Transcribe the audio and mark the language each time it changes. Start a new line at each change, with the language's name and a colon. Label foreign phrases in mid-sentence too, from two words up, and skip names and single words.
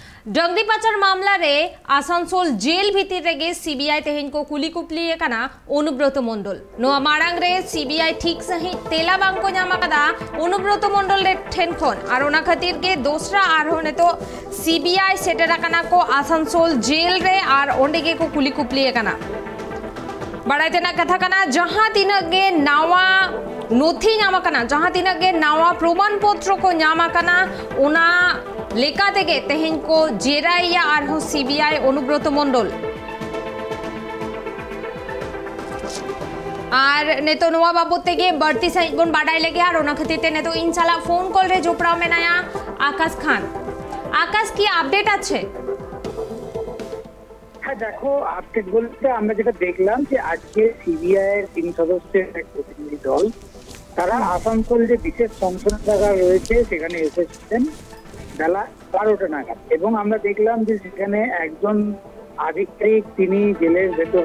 Santali: डंगरी पाचार मामला रे आसनसोल जेल भीतर रेगे सीबीआई तेहेन को कुली कुपली एकाना अनुब्रत मंडल नोआ मारांग रे सीबीआई ठीक सही तेला बांग को ᱧᱟᱢ ᱟᱠᱟᱫᱟ अनुब्रत मंडल रे ठेन खन आर ओना खातिर गे दोसरा आरहो ने तो सीबीआई सेटर आकाना को आसनसोल जेल रे आर ओंडे गे को कुली कुपली एकाना बड़ाई तेना कथा कना जहां तिना गे नावा नोथी ᱧᱟᱢ आकाना जहां तिना गे नावा प्रमाण पत्र को ᱧᱟᱢ आकाना ओना लेका तेगे तेहेन को जेराइया आरहो सीबीआई अनुब्रत मंडल आर नेतो नोआ बाबत तेगे बढ़ती सही बन बाडाई लेगे आर ओना खातिर ते नेतो इनशाला
English: phone call
Santali: रे जोपड़ा मेनाया आकाश खान
Bangla: আকাশ কী আপডেট আছে হ্যাঁ দেখো আপডেট বলতে আমরা যেটা দেখলাম যে আজকে সিবিআই এর 3 সদস্যের এক প্রতিনিধি দল তারা আসানসোল যে বিশেষ সংসদাগার রয়েছে সেখানে এসেছেন বেলা 12টা নাগাদ এবং আমরা দেখলাম যে সেখানে একজন আধিকারিক তিনি জেলের ভেতর